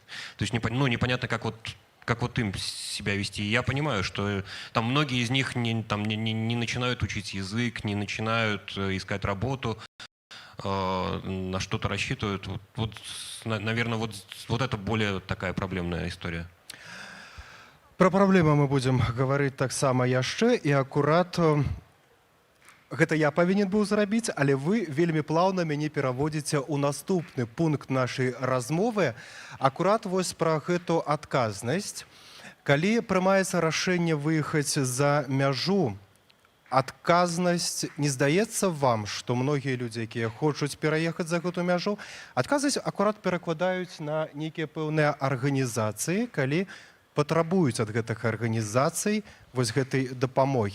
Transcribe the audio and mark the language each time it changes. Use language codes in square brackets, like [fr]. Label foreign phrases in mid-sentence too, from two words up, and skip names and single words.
[ru] То есть непонятно, как вот им себя вести. И я понимаю, что там многие из них не начинают учить язык, не начинают искать работу, на что-то рассчитывают. Наверное, вот это более такая проблемная история. [be] Пра праблему мы будзем гаварыць таксама яшчэ, і акурат гэта я павінен быў зрабіць, але вы вельмі плаўна мяне пераводзіце ў наступны пункт нашай размовы. Акурат вось пра гэту адказнасць. Калі прымаецца рашэнне выехаць за мяжу, адказнасць, не здаецца вам, што многія людзі, якія хочуць пераехаць за гэту мяжу, адказнасць акурат перакладаюць на нейкія пэўныя арганізацыі, калі патрабуюць ад гэтых арганізацый вось гэтай дапамогі.